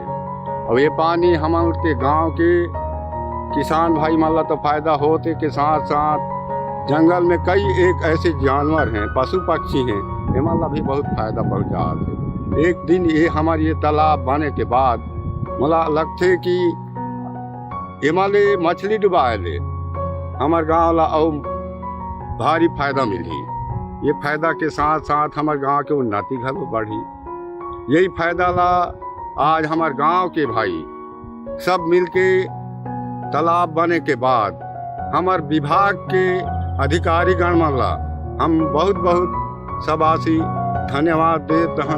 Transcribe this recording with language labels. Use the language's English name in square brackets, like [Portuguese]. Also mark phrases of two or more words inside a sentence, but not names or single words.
[Chhattisgarhi] और ये पानी हमारे के गांव के किसान भाई मन ला तो फायदा होते के साथ साथ जंगल में कई एक ऐसे जानवर हैं, पशु पक्षी हैं, एमन ला भी बहुत फायदा पहुँचा थे। एक दिन ये हमारे ये तालाब बने के बाद मला लगते कि एमन ले मछली डुबाए ले हमारे गाँव ला और भारी फायदा मिली। ये फायदा के साथ साथ हमारे गांव के उन्नति घलो बढ़ी। यही फायदा ला आज हमारे गांव के भाई सब मिलके तालाब बने के बाद हमारे विभाग के अधिकारी गण मन ला हम बहुत बहुत सबासी धन्यवाद देत हन।